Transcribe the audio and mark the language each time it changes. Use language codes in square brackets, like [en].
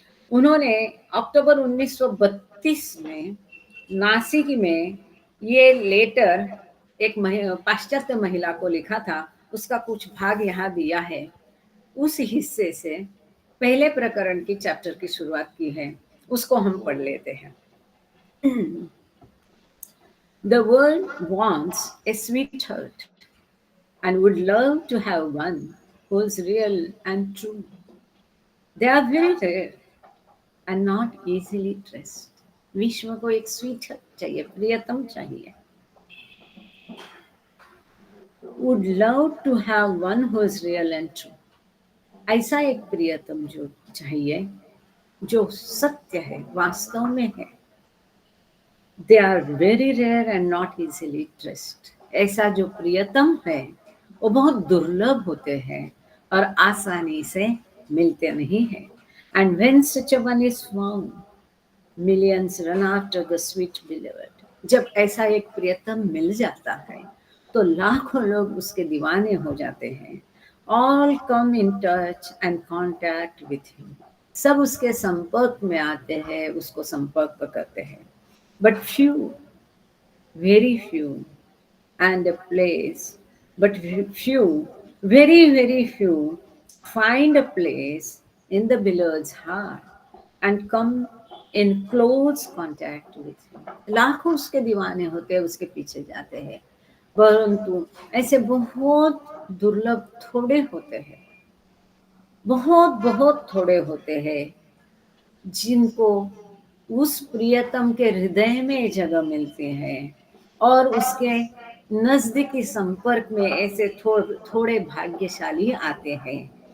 [hi] उन्होंने अक्टूबर 1932 में नासिक में ये लेटर एक पाश्चात्य महिला को लिखा था, उसका कुछ भाग यहाँ दिया है। उस हिस्से से पहले प्रकरण की चैप्टर की शुरुआत की है, उसको हम पढ़ लेते हैं। [en] The world wants a sweetheart and would love to have one who is real and true. They are very rare and not easily traced. [hi] विश्व को एक स्वीट चाहिए, प्रियतम चाहिए। [en] Would love to have one who is real and true. [hi] ऐसा एक प्रियतम जो चाहिए, जो सत्य है, वास्तव में है। [en] They are very rare and not easily traced. [hi] ऐसा जो प्रियतम है वो बहुत दुर्लभ होते हैं और आसानी से मिलते नहीं हैं। [en] And when such a one is found, millions run after the sweet beloved. [hi] जब ऐसा एक प्रियतम मिल जाता है तो लाखों लोग उसके दीवाने हो जाते हैं। [en] All come in touch and contact with him. [hi] सब उसके संपर्क में आते हैं, उसको संपर्क करते हैं। [en] But few, very few, and a place, but few, very few, find a place in the beloved's heart and come in close contact with him. [hi] लाखों उसके दीवाने होते हैं, उसके पीछे जाते हैं, परंतु ऐसे बहुत दुर्लभ थोड़े होते हैं, बहुत थोड़े होते हैं जिनको उस प्रियतम के हृदय में जगह मिलती है और उसके नजदीकी संपर्क में ऐसे थोड़े भाग्यशाली आते हैं।